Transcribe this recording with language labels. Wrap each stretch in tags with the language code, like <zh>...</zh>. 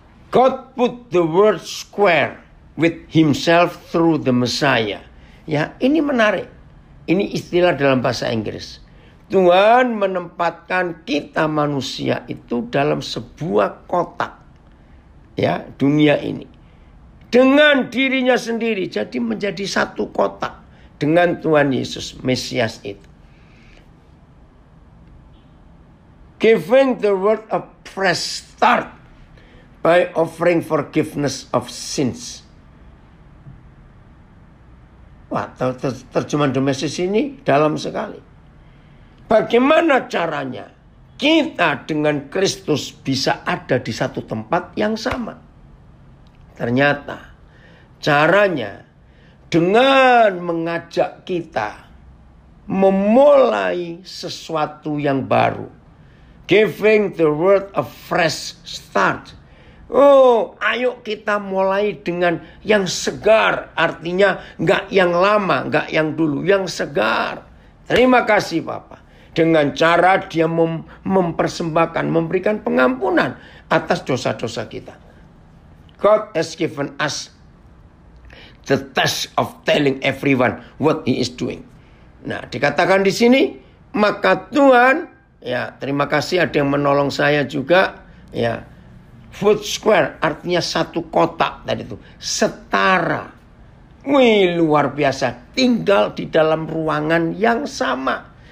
<en>God put the world square with himself through the Messiah.</en> <id>Ya, ini menarik. Ini istilah dalam bahasa Inggris. Tuhan menempatkan kita manusia itu dalam sebuah kotak. Ya, dunia ini. Dengan dirinya sendiri. Jadi menjadi satu kotak. Dengan Tuhan Yesus, Mesias itu.</id> <en>Giving the world a fresh start by offering forgiveness of sins.</en> <id>Wah, terjemahan The Message ini dalam sekali. Bagaimana caranya kita dengan Kristus bisa ada di satu tempat yang sama? Ternyata caranya dengan mengajak kita memulai sesuatu yang baru.</id> <en>Giving the world a fresh start.</en> <id>Oh, ayo kita mulai dengan yang segar. Artinya gak yang lama, gak yang dulu, yang segar. Terima kasih Papa. Dengan cara dia mempersembahkan, memberikan pengampunan atas dosa-dosa kita.</id> <en>God has given us the task of telling everyone what he is doing.</en> <id>Nah, dikatakan di sini, maka Tuhan, ya terima kasih ada yang menolong saya juga, ya. Food square artinya satu kotak tadi itu, setara. Wih, luar biasa, tinggal di dalam ruangan yang sama.</id>